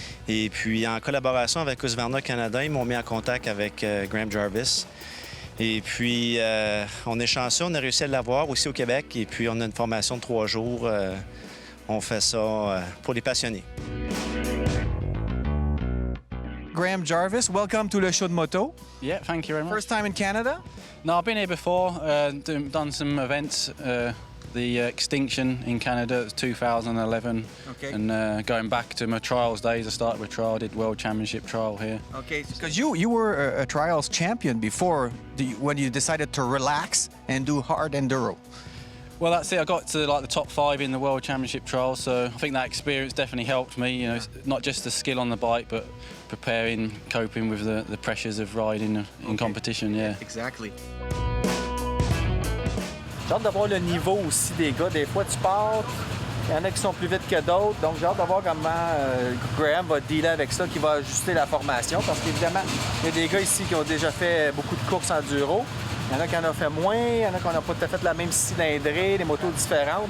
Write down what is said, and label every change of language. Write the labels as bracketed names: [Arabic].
[French] Et puis, en collaboration avec Husqvarna Canada, ils m'ont mis en contact avec Graham Jarvis. Et puis, on est chanceux, on a réussi à l'avoir aussi au Québec. Et puis, on a une formation de 3 jours. On fait ça pour les passionnés. [English] Graham Jarvis, welcome to the show [French] de moto. [English] Yeah, thank you very much. First time in Canada? No, I've been here before, done some events. The Extinction in Canada, 2011. Okay. And going back to my trials days, I started with trial, did World Championship trial here. Okay, because you were a trials champion before when you decided to relax and do hard enduro. Well, that's it. I got to like the top 5 in the World Championship trial, so I think that experience definitely helped me. You know, not just the skill on the bike, but preparing, coping with the pressures of riding in competition. Yeah. Exactly. [French] J'ai hâte de voir le niveau aussi des gars. Des fois, tu pars, il y en a qui sont plus vite que d'autres. Donc, j'ai hâte de voir comment Graham va dealer avec ça, qui va ajuster la formation. Parce qu'évidemment, il y a des gars ici qui ont déjà fait beaucoup de courses enduro. Il y en a qui en ont fait moins, il y en a qui n'ont pas tout à fait la même cylindrée, des motos différentes.